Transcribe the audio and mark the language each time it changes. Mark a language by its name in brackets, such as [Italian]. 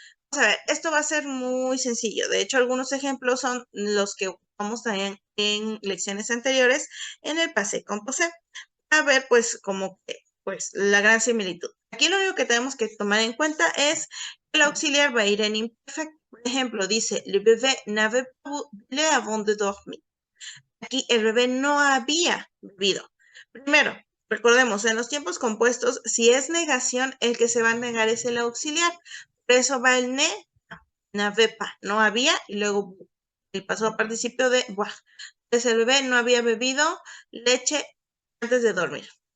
[Spanish] Vamos a ver, esto va a ser muy sencillo. De hecho, algunos ejemplos son los que ocupamos también en lecciones anteriores en el passé composé. A ver, pues, como que, pues, la gran similitud. Aquí lo único que tenemos que tomar en cuenta es que el auxiliar va a ir en imperfecto. Por ejemplo, dice, [French] le bébé n'avait pas bu avant de dormir. [Spanish] Aquí el bebé no había bebido. Primero, recordemos, en los tiempos compuestos, si es negación, el que se va a negar es el auxiliar. Por eso va el [French] n'avait pas, [Spanish] no había, y luego el pasado participio de boire. Entonces el bebé no había bebido leche antes de dormir.